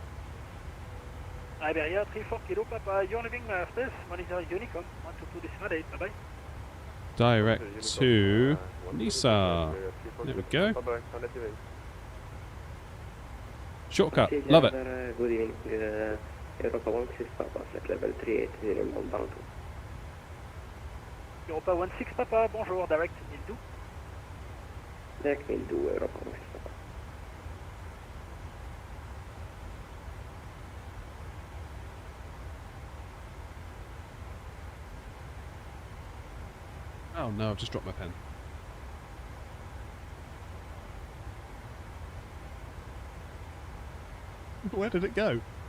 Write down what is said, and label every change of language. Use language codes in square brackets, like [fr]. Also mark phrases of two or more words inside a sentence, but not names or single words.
[en] Iberia 34 Kilo Papa, you're leaving space, monitor Unicom, 122 decimal 8, bye bye. Direct to Nisa. There we go. Shortcut, love it. Good evening, Europa 16 Papa, flight level 380 inbound. Europa 16 Papa, bonjour, direct Mildu. Direct Mildu, Europa 16 Papa. Oh no, I've just dropped my pen. Where did it go?